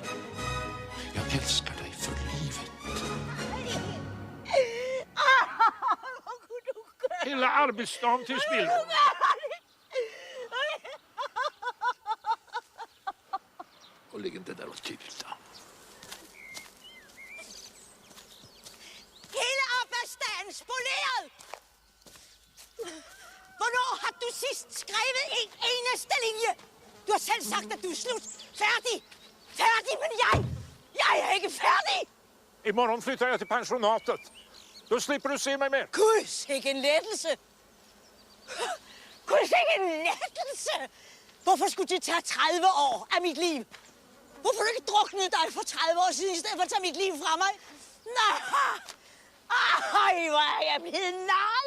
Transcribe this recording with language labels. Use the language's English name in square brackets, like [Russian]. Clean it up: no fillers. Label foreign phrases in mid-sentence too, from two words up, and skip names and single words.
[Swedish] Jag älskar dig för livet. Hela arbetsdagen till spillo. Och ligg inte där och tuta. [Danish] Hele arbejdsdagen spoleret! Hvornår har du sidst skrevet en eneste linje? Du har selv sagt, at du er slut. Færdig! Færdig, men jeg er ikke færdig! [Swedish] Imorgon flyttar jag till pensionatet. Då slipper du se mig mer. [Danish] Gud, sikke en lettelse! Gud, sikke en lettelse! Hvorfor skulle det tage 30 år af mit liv? Hvorfor du ikke druknede dig for 30 år siden, i stedet for at tage mit liv fra mig? Nej! Ej, hvor er jeg blevet narret!